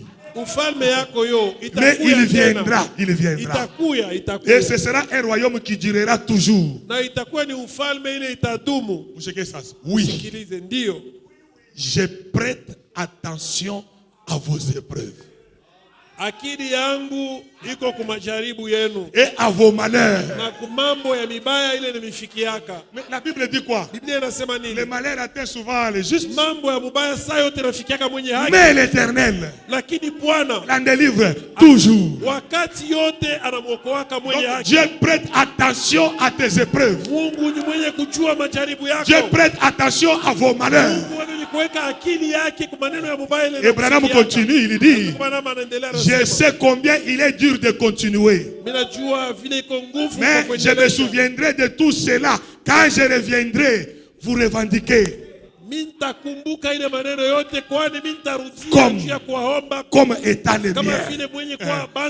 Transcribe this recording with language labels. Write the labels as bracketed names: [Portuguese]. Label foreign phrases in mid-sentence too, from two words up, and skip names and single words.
[French] Mais il viendra. Et ce sera un royaume qui durera toujours. Oui. Je prête attention à vos épreuves. [Swahili] Akili yangu iko kumajaribu yenu [French] et à vos malheurs. [Swahili] Na kumambo ya mibaya ile nimifikiaka. [French] Mais la Bible dit quoi? [Swahili] Biblia inasema nini? [French] Les malheurs atteignent souvent les justes. [Swahili] Mambo ya mubaya saa yote nafikiaka mwenye haki. [French] Mais l'Éternel [Swahili] lakini Bwana [French] l'en délivre toujours. [Swahili] Wakati yote anamuokoaka mwenye haki. [French] Dieu prête attention à tes épreuves. [Swahili] Mungu ni mwenye kujua majaribu yako. [French] Dieu prête attention à vos malheurs. [Swahili] Mungu kuweka akili yake kwa maneno ya mubaya ile. [French] Et Branham continue, il dit, je sais combien il est dur de continuer. Mais je me souviendrai de tout cela quand je reviendrai vous revendiquer. Comme étant les miens.